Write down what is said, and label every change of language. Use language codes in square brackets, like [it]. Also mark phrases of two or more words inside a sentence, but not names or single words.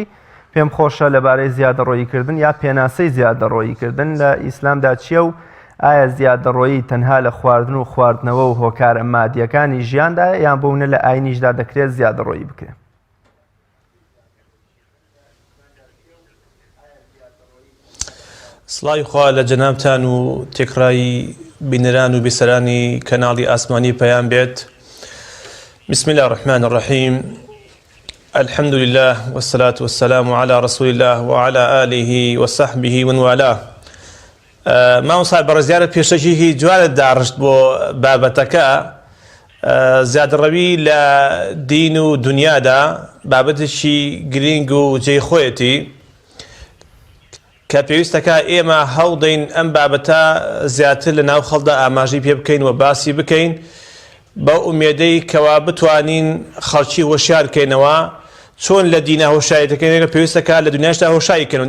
[ckb] پێم خۆشە لەبارەی زیادەڕۆییکردن یا پێناسەی زیادەڕۆییکردن لە ئیسلامدا چییە و ئایا زیادەڕۆیی تەنها لە خواردن و خواردنەوە و هۆکارە مادیەکانی ژیاندایە یان بۆونە لە ئاینیشدا دەکرێت زیادەڕۆیی بکرێت؟ سڵاوی خوا لە جەنابتان و تێکڕایی بینەران و بیسەرانی کەناڵی ئاسمانی پەیام بێت. [ar] بسم الله الرحمن الرحیم. الحمد لله والصلاة والسلام على رسول الله وعلى آله وصحبه ومن والاه. [ckb] مامۆستا بەڕێزیارە پێشەکی هی جوانت داڕشت بۆ بابەتەکە زیادەڕەوی لە دین و دنیادا بابەتێکی گرنگ و جێی خۆیەتی کە پێویستەکە ئێمە هەڵدەین ئەم بابەتە زیاتر لە ناو خەڵدا ئاماژەی پێ بکەین و باسی بکەین بە ئومێدەی کەوا بتوانین خەڵکی هۆشیار بکەینەوە چۆن لە دینە هۆشایی دەکەین کە پێویستەکە لە دنیاشدا هۆشایی بکەین.